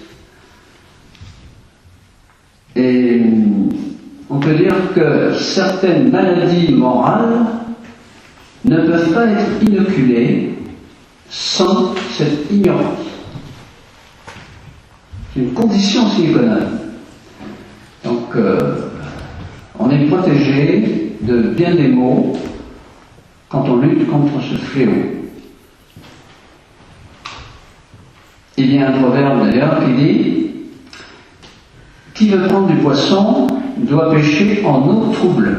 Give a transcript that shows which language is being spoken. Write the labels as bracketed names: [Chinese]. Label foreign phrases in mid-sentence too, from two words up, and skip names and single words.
[French] Et on peut dire que certaines maladies morales ne peuvent pas être inoculées sans cette ignorance. C'est une condition [Latin] sine qua non. [French] Donc, on est protégé de bien des maux quand on lutte contre ce fléau. Il y a un proverbe d'ailleurs qui dit: qui veut prendre du poisson doit pêcher en eau trouble.